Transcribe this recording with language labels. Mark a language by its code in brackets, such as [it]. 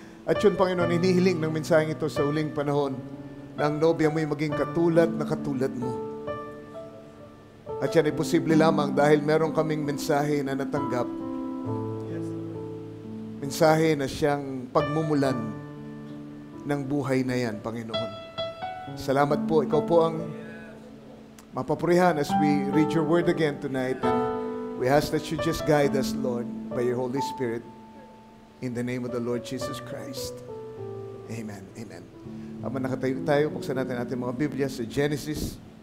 [tl] At yun, Panginoon, inihiling ng mensaheng ito sa uling panahon na ang nobya mo'y maging katulad na katulad mo. At yan ay posible lamang dahil meron kaming mensahe na natanggap. Mensahe na siyang pagmumulan ng buhay na yan, Panginoon. Salamat po. Ikaw po ang mapapurihan [en] as we read your word again tonight. And we ask that you just guide us, Lord, by your Holy Spirit. In the name of the Lord Jesus Christ. Amen. Amen. [tl] Habang nakatayo tayo, buksan natin ating mga Biblia sa Genesis.